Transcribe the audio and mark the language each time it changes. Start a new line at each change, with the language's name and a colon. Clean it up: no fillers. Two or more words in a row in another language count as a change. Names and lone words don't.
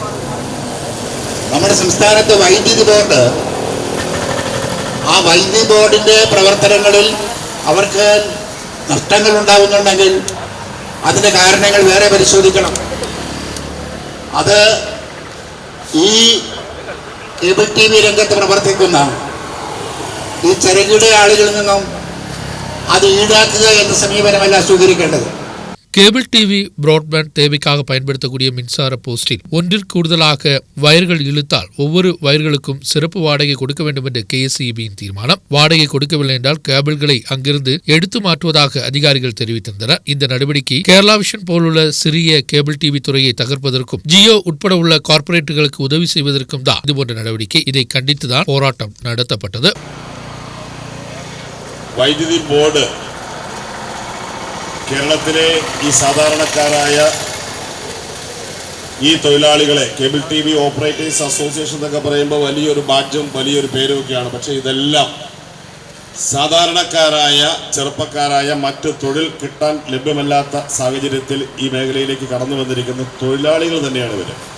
Malayalam: നമ്മുടെ സംസ്ഥാനത്ത് വൈദ്യുതി ബോർഡ്, ആ വൈദ്യുതി ബോർഡിന്റെ പ്രവർത്തനങ്ങളിൽ അവർക്ക് നഷ്ടങ്ങൾ ഉണ്ടാകുന്നുണ്ടെങ്കിൽ അതിന്റെ കാരണങ്ങൾ വേറെ പരിശോധിക്കണം. അത് ഈ
English: cable TV
Malayalam: രംഗത്ത് പ്രവർത്തിക്കുന്ന ഈ ചെറുകിട ആളുകളിൽ നിന്നും അത് ഈടാക്കുക എന്ന സമീപനമല്ല സ്വീകരിക്കേണ്ടത്.
English: cable TV broadband
Tamil: தேவைக்காக பயன்படுத்தக்கூடிய மின்சார போஸ்டில் ஒன்றிற்கு கூடுதலாக வயர்கள் இழுத்தால் ஒவ்வொரு வயர்களுக்கும் சிறப்பு வாடகை கொடுக்க வேண்டும் என்ற கேஎஸ்இபியின் தீர்மானம். வாடகை கொடுக்கவில்லை என்றால் கேபிள்களை அங்கிருந்து எடுத்து மாற்றுவதாக அதிகாரிகள் தெரிவித்திருந்தனர். இந்த நடவடிக்கை கேரளா விஷன் போலுள்ள சிறிய
English: cable TV
Tamil: துறையை தகர்ப்பதற்கும் ஜியோ உட்பட உள்ள கார்ப்பரேட்டுகளுக்கு உதவி செய்வதற்கும் தான் இதுபோன்ற நடவடிக்கை. இதை கண்டித்துதான் போராட்டம் நடத்தப்பட்டது.
Malayalam: വൈദ്യുതി ബോർഡ് കേരളത്തിലെ ഈ സാധാരണക്കാരായ ഈ തൊഴിലാളികളെ
English: cable TV operators association
Malayalam: എന്നൊക്കെ പറയുമ്പോൾ വലിയൊരു ബാഡ്ജും വലിയൊരു പേരും ഒക്കെയാണ്. പക്ഷേ ഇതെല്ലാം സാധാരണക്കാരായ ചെറുപ്പക്കാരായ മറ്റ് തൊഴിൽ കിട്ടാൻ ലഭ്യമല്ലാത്ത സാഹചര്യത്തിൽ ഈ മേഖലയിലേക്ക് കടന്നു വന്നിരിക്കുന്ന തൊഴിലാളികൾ തന്നെയാണ് ഇവർ.